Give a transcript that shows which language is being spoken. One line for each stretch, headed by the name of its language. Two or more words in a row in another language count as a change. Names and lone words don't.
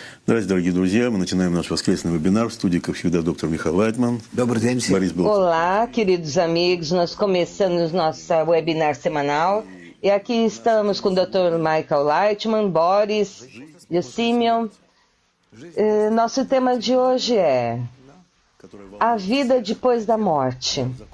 Russian: Здравствуйте, дорогие друзья. Мы начинаем наш воскресный вебинар. В студии, как всегда, доктор Михаил Лайтман. Добрый день всем.
Portuguese: Olá, queridos amigos. Nós começamos nosso webinar semanal. E aqui estamos com o Dr. Michael Leitman, Boris e o Simeon. Nosso tema de hoje é a vida depois da morte.